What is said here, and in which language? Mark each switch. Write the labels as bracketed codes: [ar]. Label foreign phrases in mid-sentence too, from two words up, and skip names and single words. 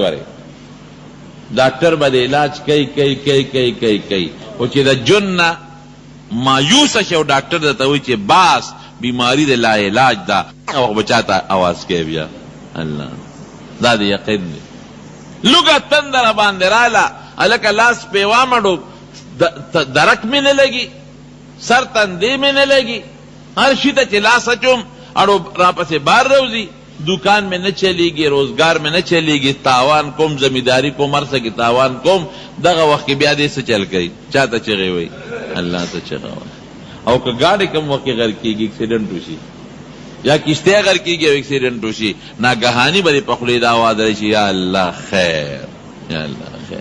[ps] ګورې ډاکټر به د علاج کوي خو چې د جون نه مایوسه شي او ډاکټر درته وایي چې باس بیماری د لا علاج ده، او به چا ته اواز کوي بیا الله. دا د یقین دی. لوږه تنده را باندې راله، هلکه لاس پې وامړو، درک مې نه لګي، سر تندې مې نه لګي، هر شي ته چې لاس اچوم اړو راپسې بار روځي. [ur] دکان میں نہ چلے گی، روزگار میں نہ چلے گی، [ps] تاوان کوم، زمینداری کوم، هر څه کې تاوان کوم. دغه وخت کې بیا دې څه چل کوي؟ چا ته چغې وایي؟ الله ته چغه وایي. او که ګاډی کوم وخت کې غر کېږي، اکسیډنټ وشي، یا کشتۍ غر کېږي او اکسیډنټ وشي، ناګهاني به دې په خولې دا آواز راشي یا الله خیر، یا الله خیر.